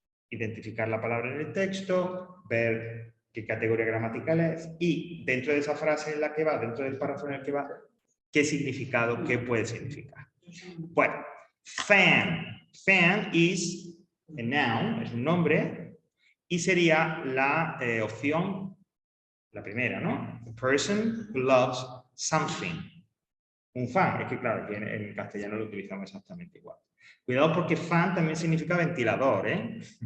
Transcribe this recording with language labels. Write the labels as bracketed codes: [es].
[es] Identificar la palabra en el texto, ver qué categoría gramatical es y dentro de esa frase en la que va, dentro del párrafo en el que va, qué significado, qué puede significar. Bueno, fan. [en] Fan is a noun, [es] es un nombre, y sería la opción, la primera, ¿no? [en] A person who loves something. [es] Un fan, es que claro, que en castellano lo utilizamos exactamente igual. Cuidado porque fan también significa ventilador, ¿eh?